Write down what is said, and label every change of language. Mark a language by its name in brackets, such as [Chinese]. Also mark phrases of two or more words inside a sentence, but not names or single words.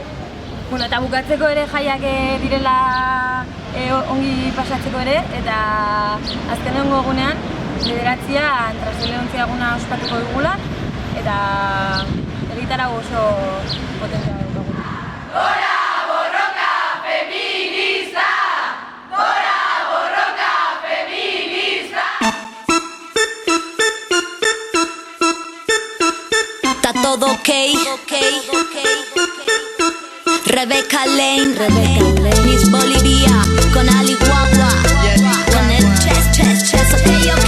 [Basque] Eta bukatzeko ere jaiak direla ongi pasatzeko ere, eta azkenengo egunean 9:00 transeleontzia eguna ospatuko dugula, eta egitara oso potentea dugu. ¡Gora borroka feminista! ¡Gora borroka feminista! [Spanish] Está todo ok. Rebecca Lane, Miss Bolivia, con Ali Guagua, con el chess, ok.